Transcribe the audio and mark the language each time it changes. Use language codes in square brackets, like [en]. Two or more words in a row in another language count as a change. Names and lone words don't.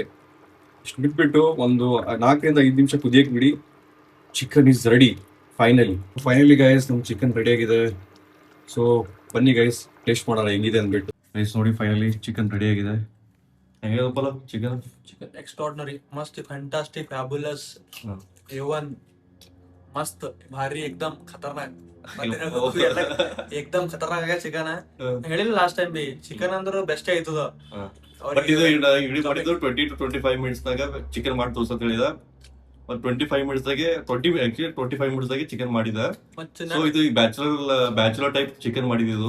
[kn] ಇಷ್ಟು ಬಿಟ್ಬಿಟ್ಟು ಒಂದು 4 ರಿಂದ 5 ನಿಮಿಷ ಕುದಿಯಕ್ಕೆ ಬಿಡಿ. [en] chicken is ready finally guys. [kn] ನಮ್ಮ ಚಿಕನ್ ರೆಡಿ ಆಗಿದೆ. ಸೊ ಬನ್ನಿ [en] guys taste [kn] ಮಾಡೋಣ ಹೆಂಗಿದೆ ಅಂದ್ಬಿಟ್ಟು. ಗೈಸ್ ನೋಡಿ [en] finally chicken ready [kn] ಆಗಿದೆ. ಹೆಂಗಿದಪ್ಪಲ್ಲ ಚಿಕನ್? [en] chicken extraordinary, ಮಸ್ತ್, fantastic, fabulous, A1, [mr] मस्त भारी एकदम खतरनाक. एकदम खतरनाक [kn] ಆಗ ಚಿಕನ್. ಹೇಳಿಲ್ಲ [en] last time [kn] ಬಿ ಚಿಕನ್ ಅಂದ್ರೆ ಬೆಸ್ಟ್ ಆಯ್ತದ. ಬಟ್ ಇದು ಇಡೀ ಮಾಡಿದ್ದು 20 to 25 ಮಿನಿಟ್ಸ್ ನಾಗ ಚಿಕನ್ ಮಾಡಿ ತೋರ್ಸತ್ ಹೇಳಿದ. ಒಂದು 25 ಮಿನಿಟ್ಸ್ ದಾಗೆ 25 ಮಿನಿಟ್ಸ್ ದಾಗೆ ಚಿಕನ್ ಮಾಡಿದ. ಸೊ ಇದು [en] bachelor type chicken [kn] ಮಾಡಿದ್ದು.